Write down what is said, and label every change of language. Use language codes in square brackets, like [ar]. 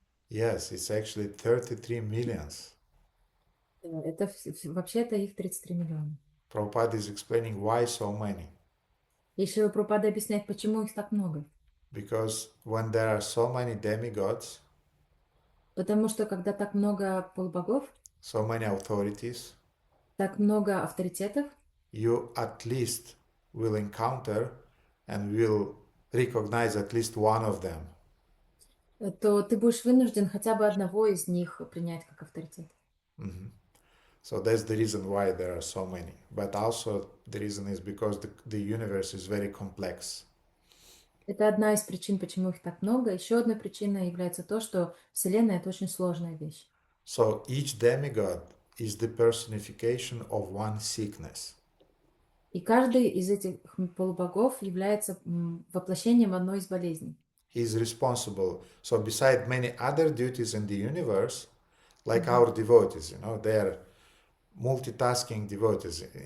[en] Yes, it's actually 33 millions. [ru] Это вообще-то их 33 миллиона. [en] Prabhupada is explaining why so many. [ru] И Шрила Прабхупада объясняет, почему их так много. [en] Because when there are so many demigods, [ru] Потому что когда так много полубогов, [en] so many authorities, [ru] так много авторитетов, [en] you at least will encounter and will recognize at least one of them. [ru] то ты будешь вынужден хотя бы одного из них принять как авторитет. [en] So that's the reason why there are so many. But also the reason is because the universe is very complex. [ru] Это одна из причин, почему их так много. Еще одной причиной является то, что Вселенная — это очень сложная вещь. [en] So each demigod is the personification of one sickness. [ru] И каждый из этих полубогов является воплощением одной из болезней. [en] He is responsible. So beside many other duties in the universe, like our devotees, they are multitasking devotees.